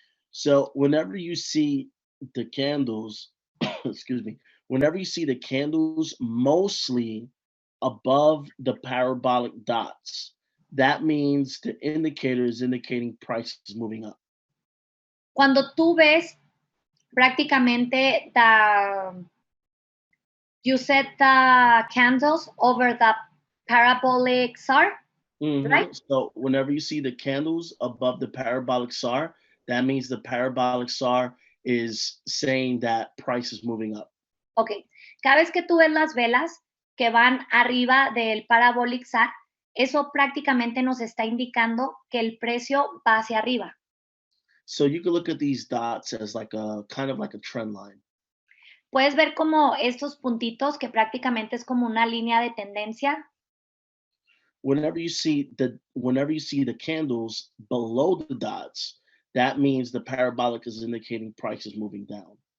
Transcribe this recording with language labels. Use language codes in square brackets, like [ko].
[en] So whenever you see the candles, excuse me, whenever you see the candles mostly above the parabolic dots, that means the indicator is indicating price is moving up. [es] Cuando tú ves prácticamente [en] you set the candles over the parabolic SAR, right? So whenever you see the candles above the parabolic SAR, that means the parabolic SAR is saying that price is moving up. Ok. [es] Cada vez que tú ves las velas que van arriba del parabolic SAR, eso prácticamente nos está indicando que el precio va hacia arriba. [en] So you can look at these dots as like a kind of like a trend line. [es] Puedes ver como estos puntitos que prácticamente es como una línea de tendencia. [en] Whenever you see the candles below the dots, that means the parabolic is indicating price is moving down.